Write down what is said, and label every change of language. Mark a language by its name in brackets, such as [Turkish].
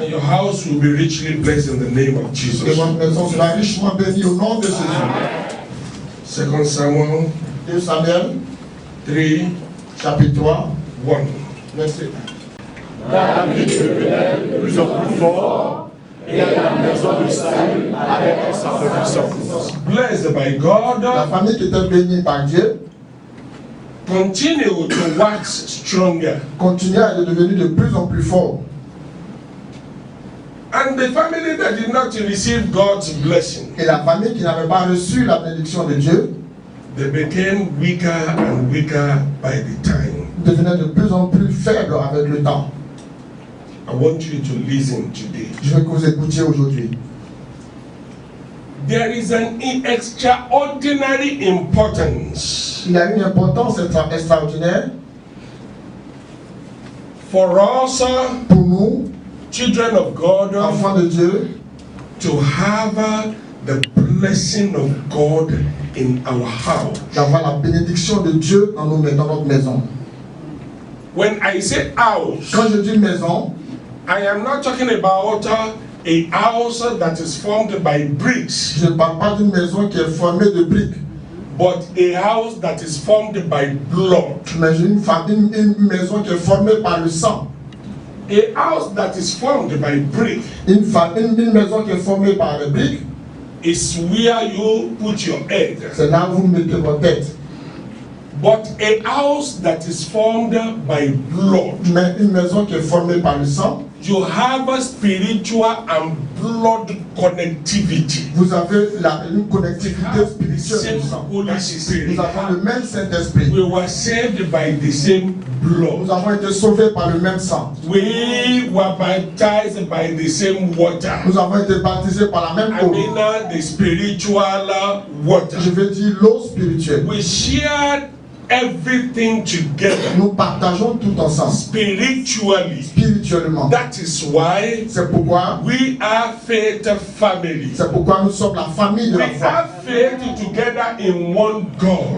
[English] And your house will be richly blessed in the name of Jesus. [French] Et votre maison sera richement bénie au nom de Jésus. [English] 2 Samuel [French] 2 Samuel 3, chapitre 3, 1. verset 1. David devenait de plus en plus fort et la maison de Saül avec sa puissance. [English] Blessed by God, [French] La famille qui était bénie par Dieu [English] continue to wax stronger. [French] continue à être devenue de plus en plus fort. [English] And the family that did not receive God's blessing, [French] Et la famille qui n'avait pas reçu la bénédiction de Dieu [English] they became weaker and weaker by the time. [French] devenait de plus en plus faible avec le temps. [English] I want you to listen today. [French] Je veux que vous écoutiez aujourd'hui. [English] There is an extraordinary importance [French] Il y a une importance extraordinaire [English] for us, [French] pour nous, [English] children of God, [French] enfants de Dieu, [English] to have the blessing of God in our house. [French] d'avoir la bénédiction de Dieu dans notre maison. [English] When I say house, [French] Quand je dis maison, [English] I am not talking about a house that is formed by bricks, [French] je ne parle pas d'une maison qui est formée de briques, [English] but a house that is formed by blood. [French] mais une maison qui est formée par le sang. [English] A house that is formed by brick [French] Une maison qui est formée par les briques, [English] is where you put your head. [French] c'est là où vous mettez votre tête. [English] But a house that is formed by blood, [French] Mais une maison qui est formée par le sang, [English] you have a spiritual and blood connectivity. [French] vous avez une connectivité spirituelle [English] Same [French] du sang. [English] Holy Spirit. [French] Nous avons le même Saint-Esprit. [English] We were saved by the same blood. [French] Nous avons été sauvés par le même sang. [English] We were baptized by the same water. [French] Nous avons été baptisés par la même [English] I [French] eau. [English] mean the spiritual water. [French] Je veux dire l'eau spirituelle. [English] We shared everything together [French] Nous partageons tout ensemble, [English] spiritually. [French] spirituellement. [English] That is why [French] C'est pourquoi, [English] we are faith family. [French] c'est pourquoi nous sommes la famille de [English] We [French] la foi. [English] have faith together in one God.